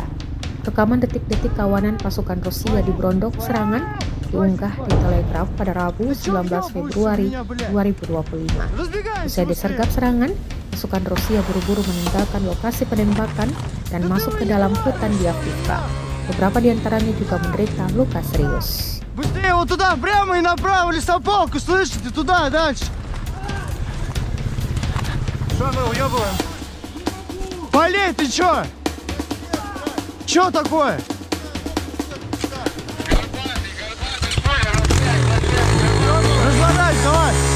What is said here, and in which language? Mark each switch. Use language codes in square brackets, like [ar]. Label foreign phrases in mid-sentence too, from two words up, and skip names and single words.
[id] Rekaman detik-detik kawanan pasukan Rusia diberondong serangan diunggah di Telegram pada Rabu 19 Februari 2025. Usai disergap serangan, pasukan Rusia buru-buru meninggalkan lokasi penembakan dan masuk ke dalam hutan di Avdiivka. Beberapa di antaranya juga menderita luka serius. [ru] Быстрее вот туда, прямо и направо, лесополку, слышите? Туда, дальше. Что мы уебываем? Полей, ты чё? Чё такое? Разворачивай, давай.